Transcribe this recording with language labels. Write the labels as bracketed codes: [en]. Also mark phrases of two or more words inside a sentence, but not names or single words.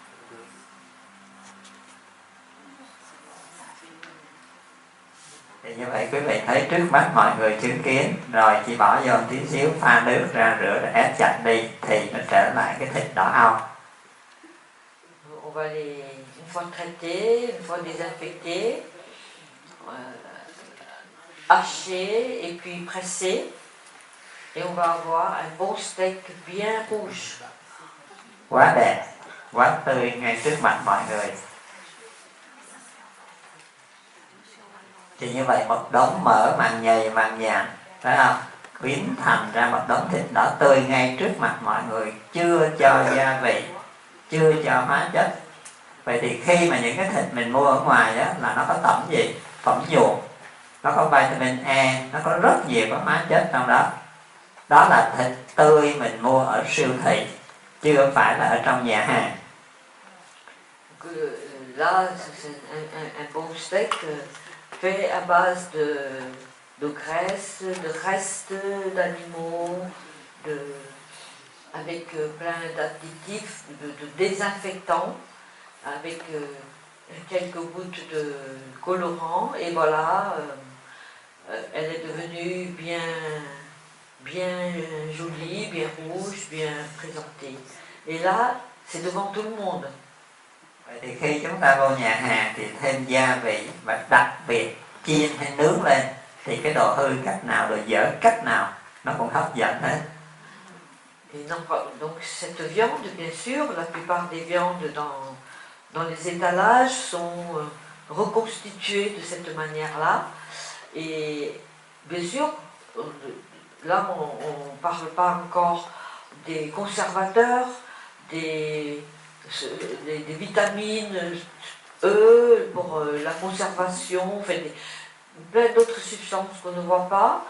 [vi] Thì như vậy quý vị thấy trước mắt mọi người chứng kiến, rồi chỉ bỏ vô một tí xíu, pha nước ra rửa rồi ép chặt đi thì nó trở lại cái thịt đỏ au. [fr] On va les, une fois traités, une fois désinfectés, hachés et puis pressés, et on va avoir un beau steak bien rouge. [vi] Quá đẹp, quá tươi ngay trước mặt mọi người. Thì như vậy một đống mỡ màng nhầy màng nhàn, phải không? Biến thành ra một đống thịt đỏ tươi ngay trước mặt mọi người, chưa cho gia vị, chưa cho hóa chất. Vậy thì khi mà những cái thịt mình mua ở ngoài đó là nó có tẩm gì? Phẩm nhuộm, nó có vitamin E, nó có rất nhiều cái hóa chất trong đó. Đó là thịt tươi mình mua ở siêu thị, chưa phải là ở trong nhà hàng. Là, [fr] c'est un bon steak fait à base de graisse, de restes d'animaux, avec plein d'additifs, de désinfectants, avec quelques gouttes de colorant, et voilà, elle est devenue bien jolie, bien rouge, bien présentée. Et là, c'est devant tout le monde. [vi] Vậy thì khi chúng ta vô nhà hàng thì thêm gia vị và đặc biệt chiên hay nướng lên thì cái đồ hư cách nào, đồ dở cách nào nó cũng hấp dẫn hết. [fr] Et donc cette viande, bien sûr, la plupart des viandes dans les étalages sont reconstituées de cette manière-là. Et bien sûr, là on ne parle pas encore des conservateurs, des vitamines E pour la conservation, enfin plein d'autres substances qu'on ne voit pas.